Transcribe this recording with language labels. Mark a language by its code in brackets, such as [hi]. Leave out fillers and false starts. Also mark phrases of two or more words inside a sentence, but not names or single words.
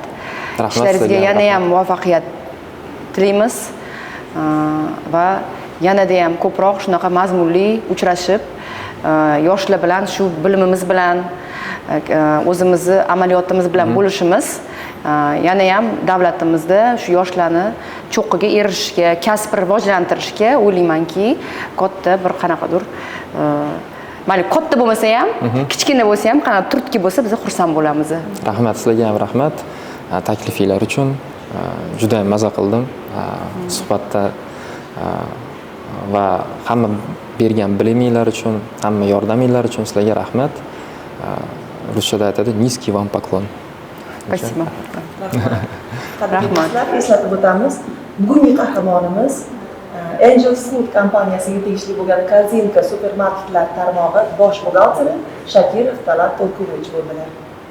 [uz] Ishlaringizga yana ham muvaffaqiyat tilaymiz va yanada ham ko'proq shunaqa mazmunli uchrashib, yoshlar bilan shu bilimimiz bilan, o'zimizni amaliyotimiz bilan bo'lishimiz yana ham davlatimizda shu yoshlarni cho'qqiga erishishga, kasb rivojlantirishga o'ylaymanki, katta bir qanaqadir mayli katta bo'lmasa ham, kichkina bo'lsa ham, qanaqa turtki bo'lsa, biz xursand bo'lamiz. Rahmat, sizlarga ham rahmat. Taklifinglar uchun juda ham mazza qildim suhbatda va hamma bergan biliminglar uchun, hamma yordaminglar uchun sizlarga rahmat. Ruschada aytadi, [ru] низкий вам поклон. Спасибо. [uz] Rahmat. Eslatib o'tamiz. Bugungi qahramonimiz Angel Food kompaniyasiga tegishli bo'lgan Korzinka supermarketlar tarmog'i bosh buxgalteri Shakirov Talat To'lkurovich bo'ldilar.